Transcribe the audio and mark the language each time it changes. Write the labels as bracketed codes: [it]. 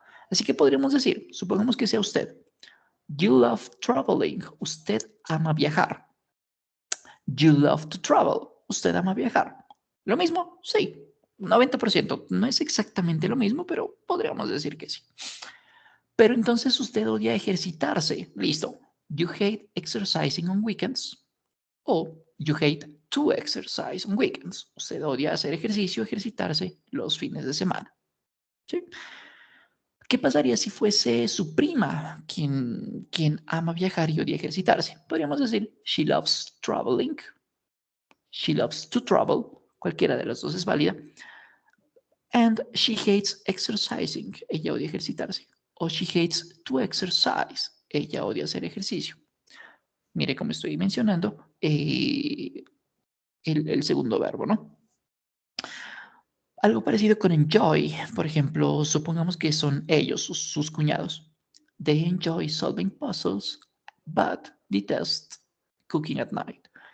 [es] Así que podríamos decir, supongamos que sea usted, [en] you love traveling, [es] usted ama viajar. [en] You love to travel, [es] usted ama viajar. ¿Lo mismo? Sí, 90%. No es exactamente lo mismo, pero podríamos decir que sí. Pero entonces usted odia ejercitarse. Listo. [en] You hate exercising on weekends. O you hate to exercise on weekends. [es] Usted odia hacer ejercicio, ejercitarse los fines de semana. ¿Sí? ¿Qué pasaría si fuese su prima quien ama viajar y odia ejercitarse? Podríamos decir, [en] she loves traveling. She loves to travel. [es] Cualquiera de las dos es válida. [en] And she hates exercising. [es] Ella odia ejercitarse. O [en] she hates to exercise. [es] Ella odia hacer ejercicio. Mire cómo estoy mencionando el segundo verbo, ¿no? Algo parecido con enjoy, por ejemplo, supongamos que son ellos, sus cuñados. [en] They enjoy solving puzzles, but detest cooking at night.